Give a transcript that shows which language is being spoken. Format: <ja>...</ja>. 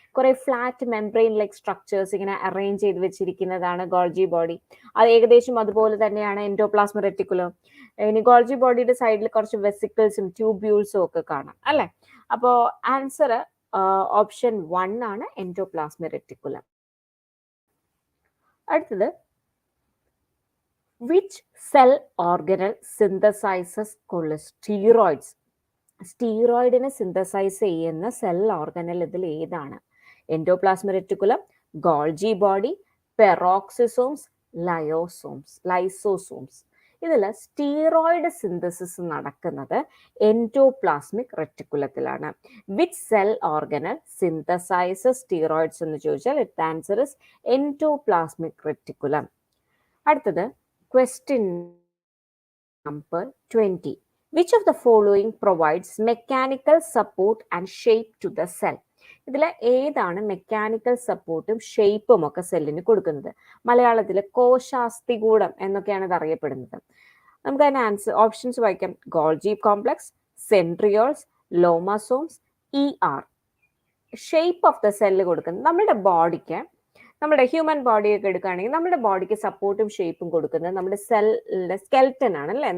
<ml>കുറെ flat membrane like structures ഇങ്ങനെ arrange ചെയ്ത് വെച്ചിരിക്കുന്നതാണ് ഗോൾജി ബോഡി. അത് ഏകദേശം അതുപോലെ തന്നെയാണ് എൻഡോപ്ലാസ്മിക് റെറ്റിക്കുലം. ഇനി ഗോൾജി ബോഡിയുടെ സൈഡിൽ കുറച്ച് വെസിക്കിൾസും ട്യൂബ്യൂൾസും ഒക്കെ കാണാം അല്ലെ? അപ്പോ ആൻസർ ഓപ്ഷൻ 1 ആണ്, എൻഡോപ്ലാസ്മിക് റെറ്റിക്കുലം.</ml> <en>അടുത്തത്, which cell organelle synthesizes steroids?</en> <ml>സ്റ്റീറോയിഡിനെ synthesise ചെയ്യുന്ന സെൽ ഓർഗനൽ ഇതിൽ ഏതാണ്? Endoplasmic reticulum, Golgi body, പെറോക്സിസോംസ്, lysosomes. ഇതിൽ സ്റ്റീറോയിഡ് സിന്തസിസ് നടക്കുന്നത് endoplasmic റെറ്റിക്കുലത്തിലാണ്.</ml> <en>which cell organelle synthesises steroids</en> <ml>എന്ന് ചോദിച്ചാൽ</ml> <en>It answer is endoplasmic reticulum. അടുത്തത് question number 20. Which of the following provides mechanical support and shape to the cell?</en> <ml>ഇതിൽ ഏതാണ് mechanical സപ്പോർട്ടും ഷേപ്പും ഒക്കെ സെല്ലിന് കൊടുക്കുന്നത്? മലയാളത്തിൽ കോശാസ്ഥികൂടം എന്നൊക്കെയാണ് ഇത് അറിയപ്പെടുന്നത്. നമുക്ക് അതിന് ആൻസർ ഓപ്ഷൻസ് വായിക്കാം. Golgi complex, സെൻട്രിയോൾസ്, ലോമസോംസ്, ER. Shape of the cell കൊടുക്കുന്നത് നമ്മുടെ ബോഡിക്ക്, നമ്മുടെ ഹ്യൂമൻ ബോഡിയൊക്കെ എടുക്കുകയാണെങ്കിൽ നമ്മുടെ ബോഡിക്ക് സപ്പോർട്ടും ഷേപ്പും കൊടുക്കുന്നത് നമ്മുടെ സെല്ലിന്റെ സ്കെൽറ്റൻ ആണ് അല്ലെ?</ml>